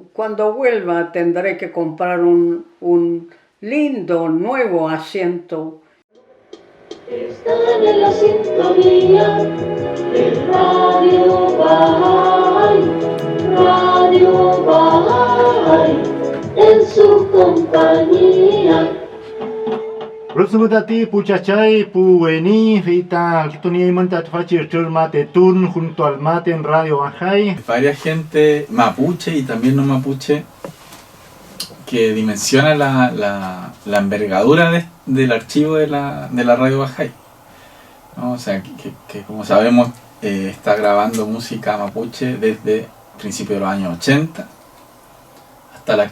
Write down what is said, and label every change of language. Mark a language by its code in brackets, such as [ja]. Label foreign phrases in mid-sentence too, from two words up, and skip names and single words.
[es] Cuando vuelva tendré que comprar un lindo nuevo asiento. Están en la sintonía del Radio Bahá'í, en su compañía. Rosugutati, Puchachay, Puweni, Vita, Kitunia y Monta Tfachir, Mate Turn, junto al mate en Radio Bahá'í. Varias gente mapuche y también no mapuche que dimensiona la envergadura del archivo de la Radio Bahá'í, ¿no? O sea, que como sabemos está grabando música mapuche desde principios de los años 80 hasta la